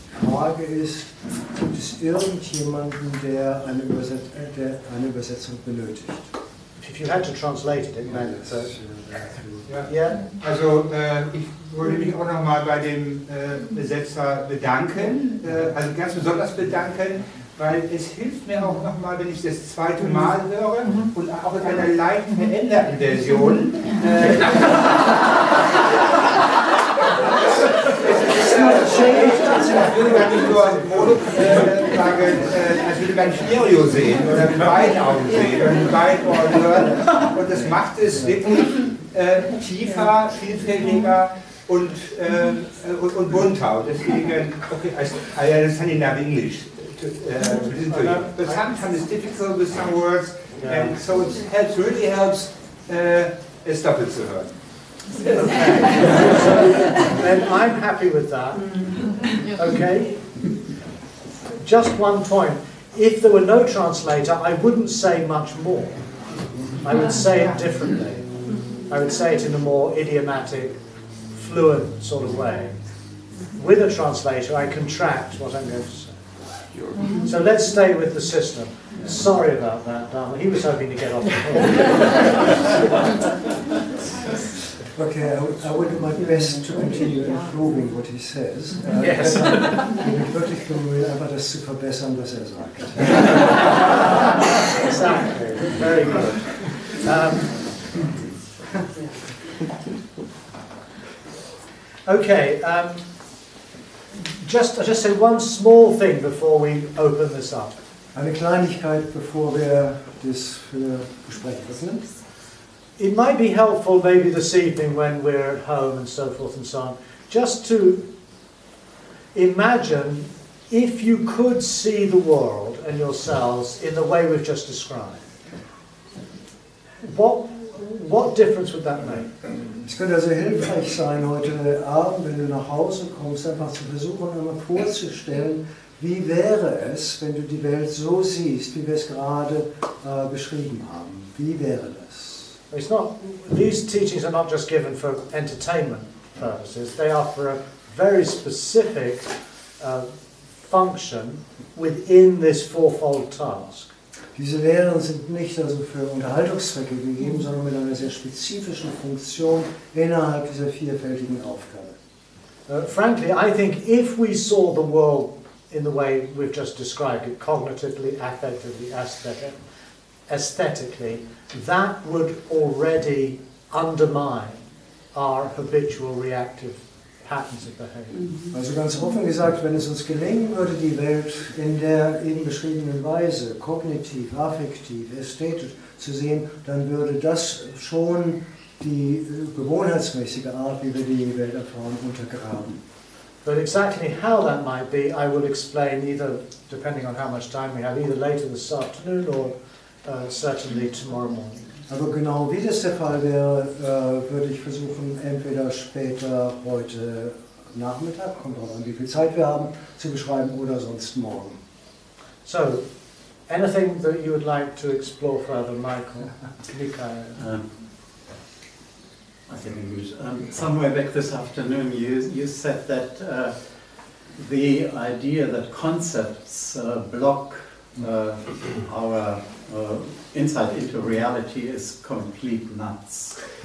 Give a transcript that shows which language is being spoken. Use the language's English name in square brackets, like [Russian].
[German] Die Frage ist, gibt es irgendjemanden, der eine Übersetzung benötigt? [English] If you had to translate it, it meant so. [German] Ja. Also ich würde mich auch nochmal bei dem Besetzer bedanken, also ganz besonders bedanken, weil es hilft mir auch nochmal, wenn ich das zweite Mal höre und auch in einer leicht veränderten Version. Ich würde gar nicht nur Mono sagen, als würde man Stereo sehen oder mit beiden Augen sehen oder mit beiden Ohren hören. Und das macht es wirklich tiefer, vielfältiger und bunter. Und deswegen, [English] okay, I understand enough English to listen to you. But sometimes it's difficult with some words, and so it really helps [German] es doppelt zu hören. [English] Okay. Then I'm happy with that. Okay? Just one point. If there were no translator, I wouldn't say much more. I would say it differently. I would say it in a more idiomatic, fluent sort of way. With a translator, I contract what I'm going to say. So let's stay with the system. Sorry about that, Dharma. He was hoping to get off the hook. Okay, I will do my best to continue improving what he says. Yes. [German] Ich bin wirklich bemüht, einfach das zu verbessern, was er sagt. [English] Exactly. Very good. Okay. I'll just say one small thing before we open this up. [German] Eine Kleinigkeit, bevor wir das für Gespräch öffnen. [English] It might be helpful maybe this evening when we're at home and so forth and so on, just to imagine if you could see the world and yourselves in the way we've just described. What difference would that make? [German] Es könnte also hilfreich sein, heute Abend, wenn du nach Hause kommst, einfach zu versuchen, einmal vorzustellen, wie wäre es, wenn du die Welt so siehst, wie wir es gerade beschrieben haben. Wie wäre das? [English] These teachings are not just given for entertainment purposes, they are for a very specific function within this fourfold task. [German] Diese Lehren sind nicht also für Unterhaltungszwecke gegeben, sondern mit einer sehr spezifischen Funktion innerhalb dieser vielfältigen Aufgabe. [English] Frankly, I think if we saw the world in the way we've just described it, cognitively, affectively, aesthetically, that would already undermine our habitual reactive patterns of behavior. [German] Also ganz offen gesagt, wenn es uns gelingen würde, die Welt in der eben beschriebenen Weise, kognitiv, affektiv, ästhetisch zu sehen, dann würde das schon die gewohnheitsmäßige Art, wie wir die Welt erfahren, untergraben. [English] But exactly how that might be, I will explain either, depending on how much time we have, either later this afternoon or certainly tomorrow morning. [German] Aber genau wie das der Fall wäre, würde ich versuchen, entweder später heute Nachmittag, kommt drauf an, wie viel Zeit wir haben, zu beschreiben oder sonst morgen. [English] So, anything that you would like to explore further, Michael? I think somewhere back this afternoon you said that the idea that concepts block our insight into reality is complete nuts.